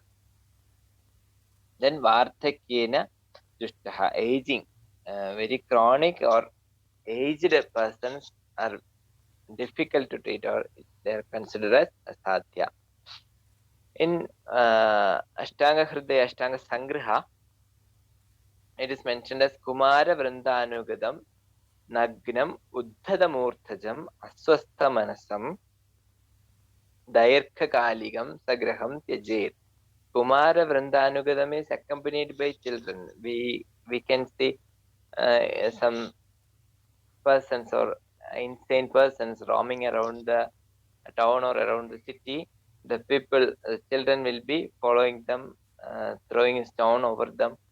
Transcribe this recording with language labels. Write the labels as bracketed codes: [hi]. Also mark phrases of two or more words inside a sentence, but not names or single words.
[en] Then [sa] Varthakyena Jushtaha, [en] aging, very chronic or aged persons are difficult to treat, or they are considered as asadhya. In Ashtanga Hridaya, Ashtanga Sangraha, it is mentioned as [sa] Kumara Vrindanugadam Nagnam Uddhadamurthajam Aswastha Manasam Dairkha Kaligam Sagraham Tyajet. Kumara Vrindanugadam is accompanied by children. [en] We can see some persons or insane persons roaming around the town or around the city. The people, children will be following them, throwing a stone over them.